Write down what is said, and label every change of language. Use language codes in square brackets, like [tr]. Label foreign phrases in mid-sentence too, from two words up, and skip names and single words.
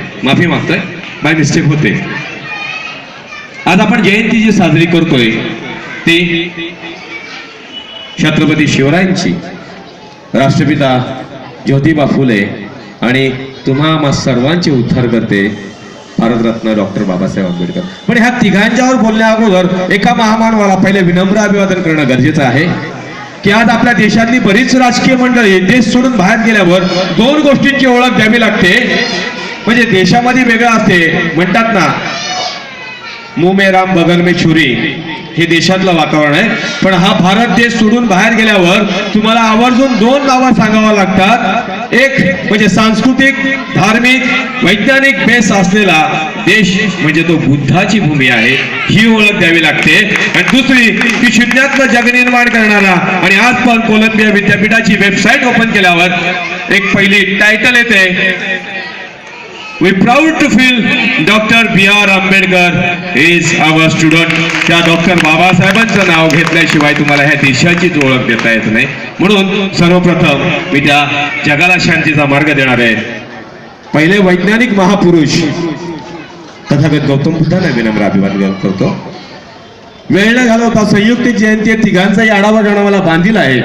[mr] माफी मागतोय, [en] by mistake [mr] होते. आज आपण जयंती जी साजरी करतोय ती छत्रपती शिवरायांची, राष्ट्रपिता ज्योतिबा फुले आणि तुम्हा सर्वांचे उद्धार करते भारतरत्न डॉक्टर बाबासाहेब आंबेडकर. पण ह्या तिघांच्यावर बोलण्या अगोदर एका महामानवाला पहिले विनम्र अभिवादन करणं गरजेचं आहे की आज आपल्या देशातली बरीच राजकीय मंडळी देश सोडून बाहेर गेल्यावर 2 गोष्टींची ओळख द्यावी लागते. म्हणजे देशामध्ये वेगळं असते, म्हणतात ना [hi] मुंह में राम बगल में छुरी, [mr] हे देशातलं वातावरण आहे. पण हा भारत देश सोडून बाहेर गेल्यावर तुम्हाला आवर्जून 2 नावं सांगावं लागतात. एक म्हणजे सांस्कृतिक, धार्मिक, वैज्ञानिक बेस असलेला देश म्हणजे तो बुद्धाची भूमी आहे, ही ओळख द्यावी लागते. आणि दुसरी की शून्यातलं जग निर्माण करणारा, आणि आज पण कोलंबिया विद्यापीठाची [en] website open [mr] केल्यावर एक पहिली टायटल येते, [en] We proud to feel Dr. B.R. Ambedkar is our student. [mr] त्या डॉक्टर बाबासाहेबांचं नाव घेतल्याशिवाय तुम्हाला ह्या देशाचीच ओळख देता येत नाही. म्हणून सर्वप्रथम मी त्या जगाला शांतीचा मार्ग देणार आहे पहिले वैज्ञानिक महापुरुष तथागत गौतम बुद्धांना विनम्र अभिवादन करतो. वेळ न घालवता संयुक्त जयंती तिघांचाही आढावा घेणं मला बांधील आहे.